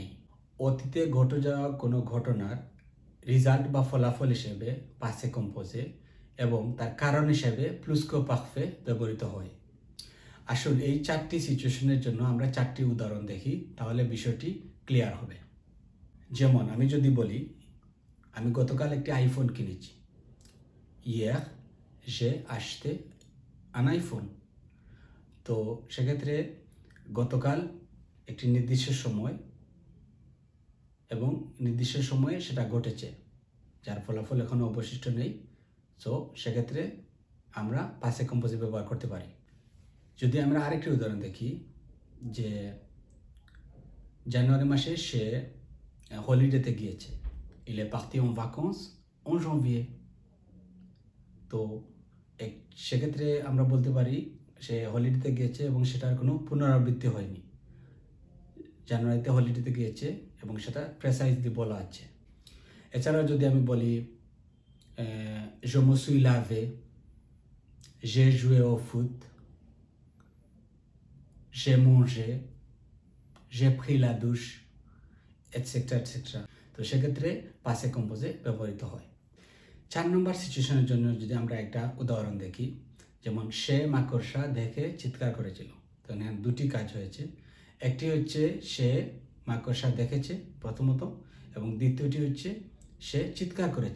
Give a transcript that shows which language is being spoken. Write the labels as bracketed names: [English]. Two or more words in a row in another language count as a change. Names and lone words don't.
[Bangla] অতীতে ঘটে যাওয়া কোনো ঘটনার রেজাল্ট বা ফলাফল হিসেবে [French] passé composé [Bangla] এবং তার কারণ হিসেবে [French] plus-que-parfait [Bangla] ব্যবহৃত হয়। আসুন এই চারটি সিচুয়েশনের জন্য আমরা চারটি উদাহরণ দেখি, তাহলে বিষয়টি ক্লিয়ার হবে। যেমন আমি যদি বলি, আমি গতকাল একটি আইফোন কিনেছি। [French] Hier j'ai acheté un iPhone। [Bangla] তো সেক্ষেত্রে গতকাল একটি নির্দিষ্ট সময় এবং নির্দিষ্ট সময়ে সেটা ঘটেছে, যার ফলাফল এখনো অবশিষ্ট নেই। সো সেক্ষেত্রে আমরা [French] passé composé [Bangla] ব্যবহার করতে পারি। যদি আমরা আরেকটি উদাহরণ দেখি, যে জানুয়ারি মাসে সে হলিডেতে গিয়েছে। [French] Il est parti en vacances en janvier। [Bangla] তো সেক্ষেত্রে আমরা বলতে পারি সে হলিডেতে গিয়েছে এবং সেটার কোনো পুনরাবৃত্তি হয়নি। জানুয়ারিতে হলিডেতে গিয়েছে এবং সেটা প্রেসাইজলি বলা আছে। এছাড়াও যদি আমি বলি, [French] je me suis lavé, j'ai joué au foot, j'ai mangé, j'ai pris la douche, [English] etcetera etcetera. [Bangla] তো সেক্ষেত্রে [French] passé composé [Bangla] ব্যবহৃত হয়। 4 নম্বর সিচুয়েশনের জন্য যদি আমরা একটা উদাহরণ দেখি, যেমন সে মাকড়সা দেখে চিৎকার করেছিল। তো এখানে দুটি কাজ হয়েছে। একটি হচ্ছে সে মাকড়সা দেখেছে প্রথমত, এবং দ্বিতীয়টি হচ্ছে সে চিৎকার করেছে।